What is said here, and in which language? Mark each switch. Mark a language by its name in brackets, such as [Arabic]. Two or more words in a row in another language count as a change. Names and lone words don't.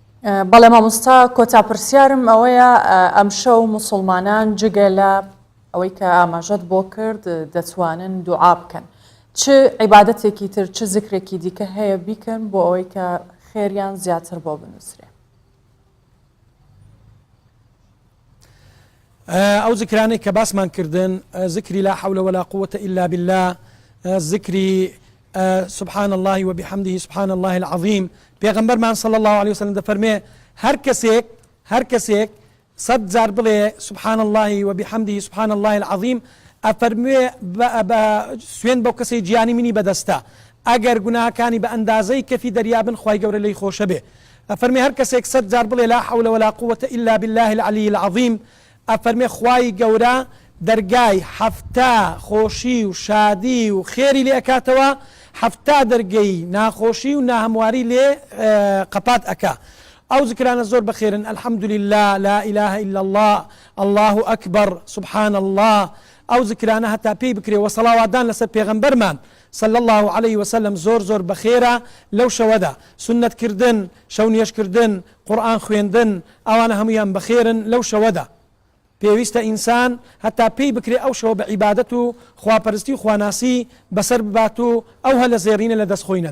[Central Kurdish] بەڵێ مامۆستا کۆتا پرسیارم ئەوەیە ئەم شەو موسڵمانان جگە لە ئەوەی کە ئاماژەت بۆ کرد دەتوانن دوعا بکەن چ عیبادەتێکی تر چ زیکرێکی دیکە هەیە بیکەن بۆ ئەوەی کە خێریان زیاتر بۆ بنووسرێ ئەو زیکرانەی کە باسمان کردن زیکری [Arabic] لا حول ولا قوة إلا بالله [Central Kurdish] زیکری [Arabic] سبحان الله وبحمده سبحان الله العظيم [Central Kurdish] پێغەمبەرمان [Arabic] صلى الله عليه وسلم [Central Kurdish] دەفەرمێ هەر کەسێک 100 جار بڵێ [Arabic] سبحان الله وبحمده سبحان الله العظيم [Central Kurdish] ئەفەرموێ سوێن بەو کەسەی گیانی منی بەدەستە ئەگەر گوناهەکانی بە ئەندازەی کەفی دەریابن خوای گەورە لێی خۆشە بێ ئەفەرمێ هەر کەسێک 100 جار بڵێ [Arabic] لا حول ولا قوة إلا بالله العلي العظيم [Central Kurdish] ئەفەرمێ خوای گەورە دەرگای هەفتا خۆشی و شادی و خێری لێ ئەکاتەوە هەفتا دەرگەی ناخۆشی و ناهەمواری لێ قەپات ئەکا ئەو زیکرانە زۆر بەخێرن [Arabic] الحمد لله لا إله إلا الله الله أكبر سبحان الله [Central Kurdish] ئەو زیکرانە هەتا پێی بکرێ و سەڵاواتدان لەسەر پێغەمبەرمان [Arabic] صلى الله عليه وسلم [Central Kurdish] زۆر بەخێرە لەو شەوەدا سنەتکردن شەو نوێژکردن قورئان خوێندن ئەوانە هەمویان بەخێرن لەو شەوەدا پێویستە ئینسان هەتا پێی بکرێ ئەو شەوە بە عیبادەت و خواپەرستی و خواناسی بەسەر ببات و ئەو هەلە زێڕینە لە دەستخۆی نەدا